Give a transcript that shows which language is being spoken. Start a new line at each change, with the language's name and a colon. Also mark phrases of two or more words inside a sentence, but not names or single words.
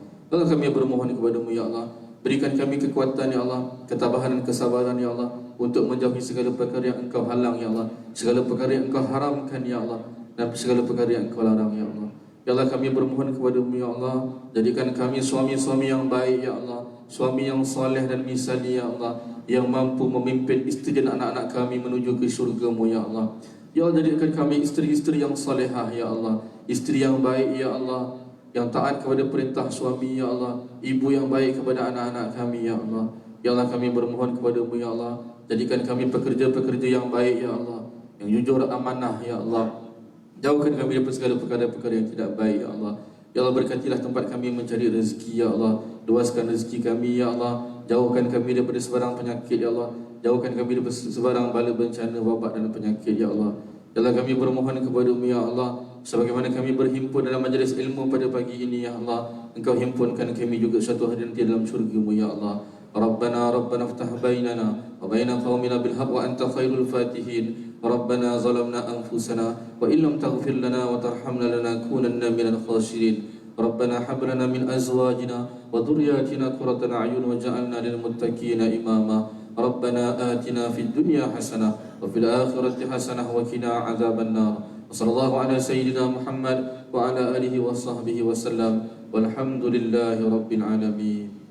Malay: Ya Allah, kami bermohon kepada-Mu ya Allah, berikan kami kekuatan ya Allah, ketabahan dan kesabaran ya Allah, untuk menjauhi segala perkara yang Engkau halang ya Allah, segala perkara yang Engkau haramkan ya Allah, dan segala perkara yang Engkau larang ya Allah. Ya Allah, kami bermohon kepada-Mu ya Allah, jadikan kami suami-suami yang baik ya Allah, suami yang soleh dan misali ya Allah, yang mampu memimpin isteri dan anak-anak kami menuju ke syurga-Mu ya Allah. Ya Allah, jadikan kami isteri-isteri yang solehah ya Allah, isteri yang baik ya Allah, yang taat kepada perintah suami ya Allah, ibu yang baik kepada anak-anak kami ya Allah. Ya Allah, kami bermohon kepada-Mu ya Allah, jadikan kami pekerja-pekerja yang baik ya Allah, yang jujur amanah ya Allah. Jauhkan kami daripada segala perkara-perkara yang tidak baik ya Allah. Ya Allah, berkatilah tempat kami mencari rezeki ya Allah. Luaskan rezeki kami ya Allah. Jauhkan kami daripada sebarang penyakit ya Allah. Jauhkan kami daripada sebarang bala bencana, wabak dan penyakit ya Allah. Ya Allah, kami bermohon kepada-Mu ya Allah, sebagaimana kami berhimpun dalam majlis ilmu pada pagi ini ya Allah, Engkau himpunkan kami juga suatu hari nanti dalam syurga-Mu ya Allah.
Arabic: ربنا افتح بيننا وبين قومنا بالحق وأنت خير الفاتحين ربنا ظلمنا أنفسنا وإن لم تغفر لنا وترحمنا لنكونن من الخاسرين ربنا هب لنا من أزواجنا وذرياتنا قرة أعين واجعلنا للمتقين إماما ربنا آتنا في الدنيا حسنة وفي الآخرة حسنة وقنا عذاب النار وصلى الله على سيدنا محمد وعلى آله وصحبه وسلم والحمد لله رب العالمين.